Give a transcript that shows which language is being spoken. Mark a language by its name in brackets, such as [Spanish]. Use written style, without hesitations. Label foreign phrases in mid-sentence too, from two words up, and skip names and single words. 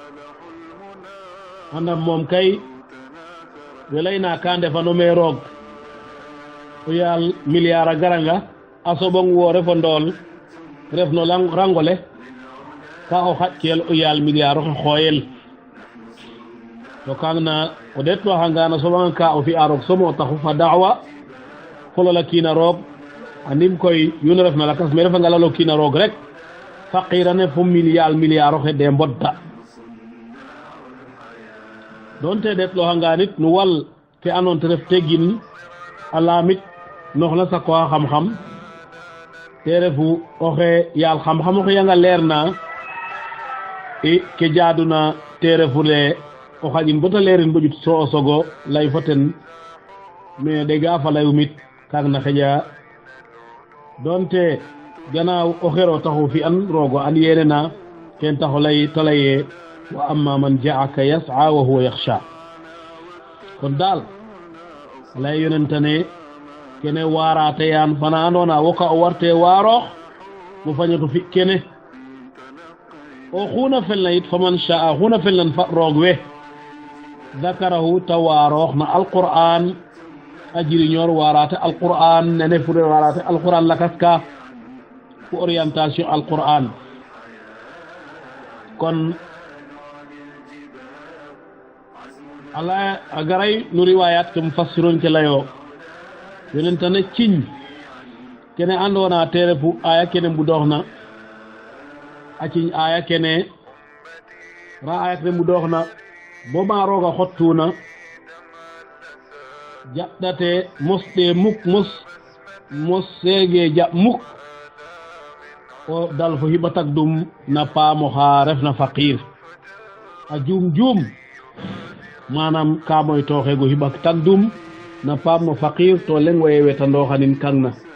[Serer] andam moom kay we layna ka ndefano me roog o yaal milliard a garanga a soɓong wo refo ndool ref no rangole ka o xaƴkel o yaal milliard oxe xooyel to kang na o ɗeetloxanga na soɓanga ka o fi'a roog somo taxu fa da'wa folala kiina roog andim koy yunu ref na lakas me refanga lalo kiina roog rek faqirane fo milliard oxe de mbodda donte ɗeetloxanga nit no wal ke andon te ref tegin a laamit noxna sakoxa xam-xam te refu oxe yaal xam-xam oxe yanga leer na ke jaaduna tere fule o xaƴin bota leerin bojut so o sogo lay fo ten mais dega fa layumit kang na xeƴa donte ganaaw o xero taxu fi an roogo an yene na ken taxo lay te laye [Arabic] وأما من جاءك يسعى وهو يخشى [Serer] kon daal lay yonentane kene waarate yaan fana andona woka o warte waaroox mo fañato fi kene o xuna felna yit [Arabic] فمن شاء [Serer] xuna felnan fa roog we dakarahu ta waaroox na alquran a jiriñoor waarate alquran nene fure waarate alquran lakas ka fo orientation alquran kon ala a garay no riwayat ke mufassiron ke layo yonentane ciñ kene andona tere fu aya kene mbudoxna a ciñ aya kene ra aya kene mbudoxna bo ma roga xottuna jaɓɗate mosɗe muk mos seege jaɓ muk o dal fo hiɓa tag dum na paamo xa refna faqir a juum manam ka moy toxego hiɓak tag dum na paam no faqir to leng waye wetandoxanin kang na